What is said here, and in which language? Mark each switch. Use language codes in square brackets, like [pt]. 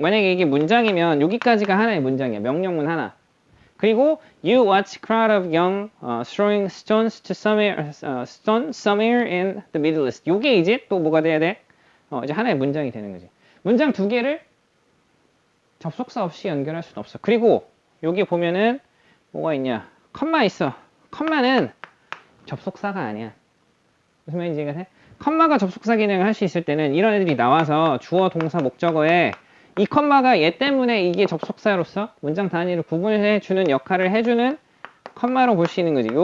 [ko] 만약에 이게 문장이면 여기까지가 하나의 문장이야. 명령문 하나. [en] 그리고 you watch crowd of young throwing stones to somewhere in the Middle East. [ko] 요게 이제 또 뭐가 돼야 돼? 이제 하나의 문장이 되는 거지. 문장 두 개를 접속사 없이 연결할 수는 없어. 그리고 여기 보면은 뭐가 있냐? 컴마 있어. 컴마는 접속사가 아니야. 무슨 말인지 이해가 돼? 컴마가 접속사 기능을 할 수 있을 때는 이런 애들이 나와서 주어, 동사, 목적어에 이 컴마가 얘 때문에 이게 접속사로서 문장 단위를 구분해주는 역할을 해주는 컴마로 볼 수 있는 거지.